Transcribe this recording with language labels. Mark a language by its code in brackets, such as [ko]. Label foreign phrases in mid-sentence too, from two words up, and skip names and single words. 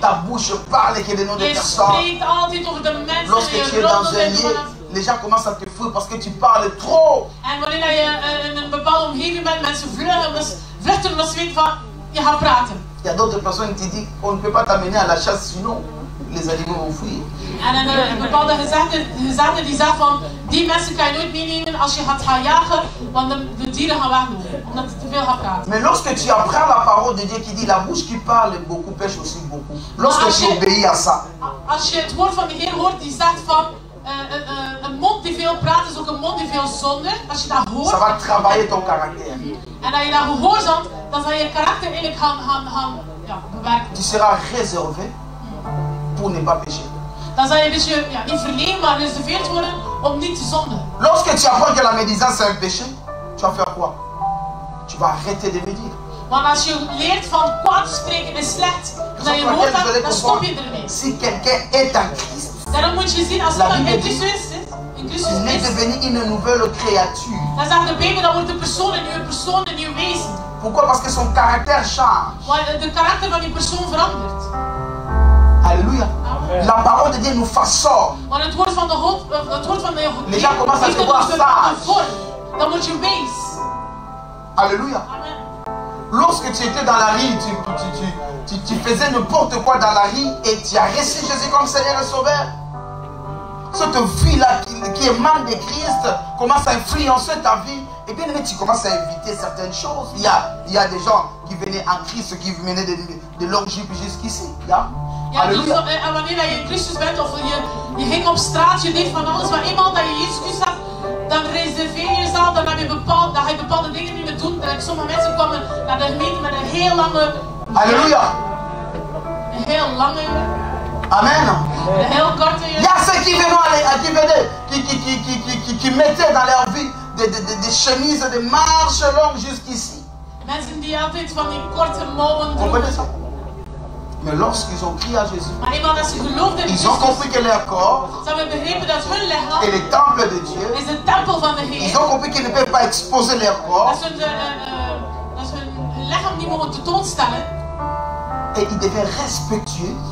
[fr] ta bouche parle que des noms des [nl] Je [fr] personnes. [nl] spreekt altijd over de mensen [fr] Lorsque [nl] en [fr] tu [nl] je [fr] es dans [nl] roddelt [fr] un [nl] en [fr] lieu, [nl] je [fr] les gens commencent à te fuir parce que tu parles trop. [nl] En wanneer je in een bepaalde omgeving bent, mensen vluchten omdat ze weten van, je gaat praten. [fr] Il y a d'autres personnes qui disent qu'on ne peut pas t'amener à la chasse, sinon les animaux vont fuir. [nl] En een bepaalde gezegde die zegt van, die mensen kan je nooit meenemen als je gaat gaan jagen, want de dieren gaan weglopen, omdat je te veel gaat praten. [fr] Mais lorsque tu apprends la parole de Dieu qui dit la bouche qui parle beaucoup pêche aussi beaucoup. Lorsque tu obéis à ça. [nl] Als je het woord van de Heer hoort die zegt van, een mond die veel praat is ook een mond die veel zonde. Als je dat hoort, [fr] Ça va travailler ton caractère. [nl] en dat je dat gehoorzaamt, dan zal je karakter eigenlijk gaan bewerken. [fr] Tu seras réservé pour ne pas pécher. [nl] Dan zal je een beetje, niet verlegen, maar gereserveerd worden om niet te zondigen. [fr] Lorsque tu apprends que la médisance c'est un péché, tu vas faire quoi? Tu vas arrêter de médire. [nl] Want als je leert van kwaad spreken is slecht, dat je hoort dat, dan stop je ermee. [fr] Si quelqu'un est en Christ, [nl] Daarom moet je zien als iemand in Christus zit, [fr] il est devenu une nouvelle créature. [nl] dan zegt de Bijbel, dan wordt de persoon een nieuw wezen. [fr] Pourquoi? Parce que son caractère change. [nl] Want de karakter van die persoon verandert. [fr] Alléluia. La parole de Dieu nous façonne. [nl] Want het woord van de God, [fr] Les gens commencent à te voir sage. [nl] Dan word je wees. [fr] Alléluia. Amen. Lorsque tu étais dans la rue, tu faisais n'importe quoi dans la rue et tu as reçu Jésus comme Seigneur et Sauveur. Cette vie-là qui émane de Christ commence à influencer ta vie. Et bien tu commences à éviter certaines choses. Il y a des gens qui venaient en Christ, qui venaient de l'Égypte jusqu'ici. [nl] Ja, dus wanneer je in Christus bent of je ging op straat, je deed van alles, maar eenmaal dat je Jezus had, dan reserveer je jezelf, dan heb je bepaalde dingen niet meer doen. Sommige mensen komen naar de gemeente met een heel lange... [fr] Alléluia. [nl] Een heel lange... Amen. Een heel korte... [fr] Il y a ceux qui mettaient dans leur vie des chemises de marche longues jusqu'ici. [nl] Mensen die altijd van die korte mouwen droegen. [fr] Mais lorsqu'ils ont crié à Jésus, ils ont compris que leur corps est le temple de Dieu. Ils ont compris qu'ils ne peuvent pas exposer leur corps. Et ils deviennent respectueux.